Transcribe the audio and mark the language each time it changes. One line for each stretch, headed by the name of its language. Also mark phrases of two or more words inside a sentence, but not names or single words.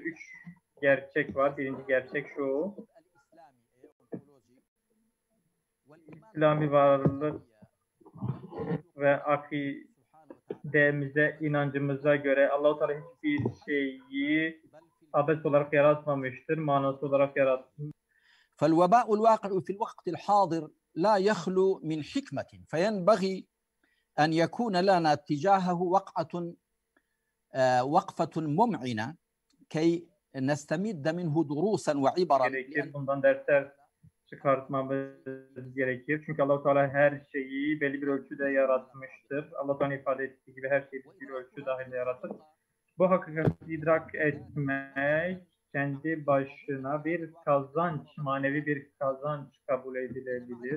Turkish: 3 gerçek var. Birinci gerçek şu. İslami varlık ve akidemize, inancımıza göre Allah-u Teala hiçbir şeyi abes olarak yaratmamıştır, manası olarak yaratmıştır.
Arabic: فالوباء الواقع في الوقت الحاضر لا يخلو من حكمة فينبغي أن يكون لنا تجاهه وقفة ممعنة كي نستمد منه دروسا وعبرا.
Turkish: Bundan dersler çıkartmamız gerekir. Çünkü Allah-u Teala her şeyi belli bir ölçüde yaratmıştır. Allah-u Teala ifade ettiği gibi her şeyi bir ölçü dahilinde yaratır. Bu hakikati idrak etmek kendi başına bir kazanç, manevi bir kazanç kabul edilebilir.